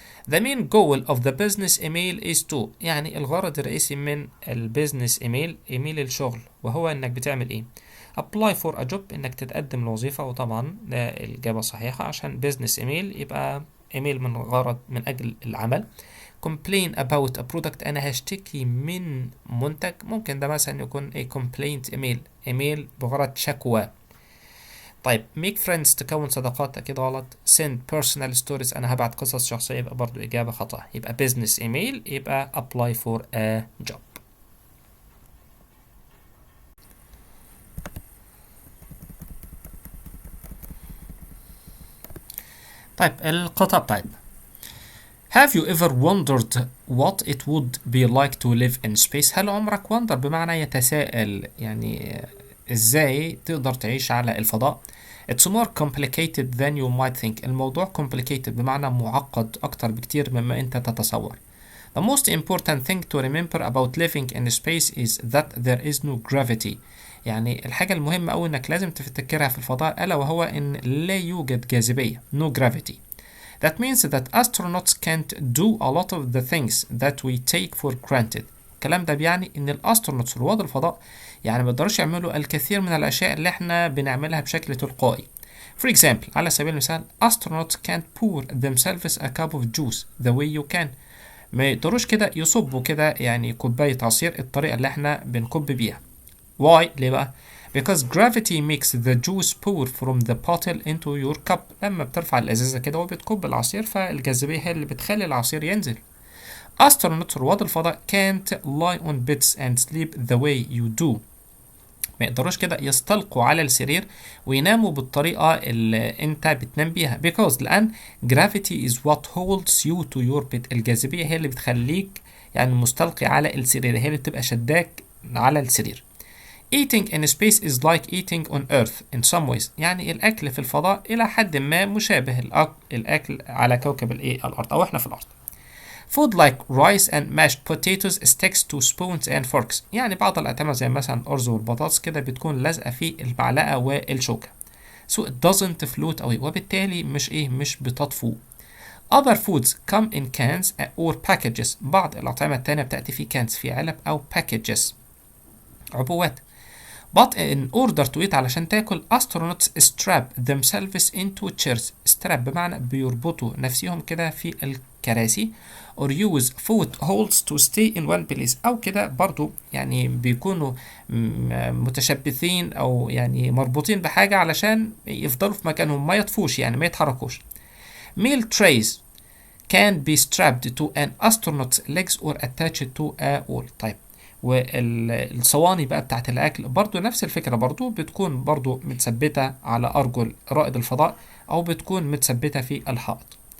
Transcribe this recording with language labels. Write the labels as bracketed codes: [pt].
[en] The main goal of the business email is to، [ar] يعني الغرض الرئيسي من البيزنس ايميل الشغل، وهو انك بتعمل ايه؟ [en] apply for a job، [ar] انك تتقدم لوظيفة، وطبعا ده الإجابة الصحيحة عشان business ايميل يبقى ايميل من غرض من اجل العمل. [en] complain about a product، [ar] انا هشتكي من منتج، ممكن ده مثلا يكون a complaint ايميل بغرض شكوى. طيب [en] make friends [ar] تكون صداقات أكيد غلط. [en] send personal stories [ar] أنا هبعت قصص شخصية، يبقى برضو إجابة خطأ. يبقى business email يبقى [en] apply for a job. [ar] طيب الخطأ. [en] طيب have you ever wondered what it would be like to live in space؟ [ar] هل عمرك [en] wonder [ar] بمعنى يتساءل، يعني إزاي تقدر تعيش على الفضاء؟ [en] It's more complicated than you might think. [ar] الموضوع complicated بمعنى معقد أكتر بكتير مما أنت تتصور. [en] The most important thing to remember about living in space is that there is no gravity. [ar] يعني الحاجة المهمة أوي إنك لازم تفتكرها في الفضاء ألا وهو إن لا يوجد جاذبية. [en] No gravity. That means that astronauts can't do a lot of the things that we take for granted. [ar] الكلام ده بيعني إن الأسترونوتس رواد الفضاء يعني ما يقدروش يعملوا الكثير من الأشياء اللي احنا بنعملها بشكل تلقائي. [en] For example، [ar] على سبيل المثال [en] astronauts can't pour themselves a cup of juice the way you can. [ar] ما يقدروش كده يصبوا كده يعني كوباية عصير الطريقة اللي احنا بنكب بيها. [en] Why؟ [ar] ليه بقى؟ [en] Because gravity makes the juice pour from the bottle into your cup. [ar] لما بترفع الازازة كده وبتكب العصير فالجاذبية هي اللي بتخلي العصير ينزل. [en] Astronauts [ar] رواد الفضاء [en] can't lie on beds and sleep the way you do. [ar] ما يقدروش كده يستلقوا على السرير ويناموا بالطريقة اللي انت بتنام بيها. [en] Because [ar] لأن [en] gravity is what holds you to your bed. [ar] الجاذبية هي اللي بتخليك يعني مستلقي على السرير، هي اللي بتبقى شداك على السرير. [en] Eating in space is like eating on earth in some ways. [ar] يعني الأكل في الفضاء إلى حد ما مشابه الأكل على كوكب الأرض أو إحنا في الأرض. [en] Food like rice and mashed potatoes sticks to spoons and forks. [ar] يعني بعض الأطعمة زي مثلا الأرز والبطاطس كده بتكون لازقة في المعلقة والشوكة. [en] So it doesn't float away. [ar] وبالتالي مش بتطفو. [en] Other foods come in cans or packages. [ar] بعض الأطعمة التانية بتأتي في cans في علب أو packages عبوات. [en] But in order to eat [ar] علشان تاكل [en] astronauts strap themselves into chairs. strap [ar] بمعنى بيربطوا نفسهم كده في الكراسي [en] or use foot holes to stay in one place. [ar] أو كده برضو يعني بيكونوا متشبثين أو يعني مربوطين بحاجة علشان يفضلوا في مكانهم ما يطفوش يعني ما يتحركوش. [en] Meal trays can be strapped to an astronaut's legs or attached to a wall. [ar] طيب والصواني بقى بتاعت الأكل برضو نفس الفكرة، برضو بتكون برضو متثبتة على أرجل رائد الفضاء أو بتكون متثبتة في الحائط.